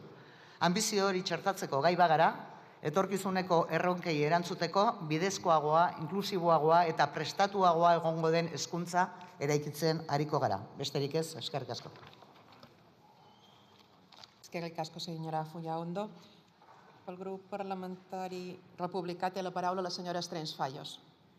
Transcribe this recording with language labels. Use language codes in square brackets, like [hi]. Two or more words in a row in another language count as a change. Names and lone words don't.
[eu] Anbizio hori txertatzeko gai bagara, etorkizuneko erronkei erantzuteko bidezkoagoa, inklusiboagoa eta prestatuagoa egongo den hezkuntza eraikitzen ariko gara. Besterik ez, eskerrik asko. Eskerrik asko, [ca] senyora Fullaondo. Pel grup parlamentari republicà té la paraula la senyora Estrens Fallos.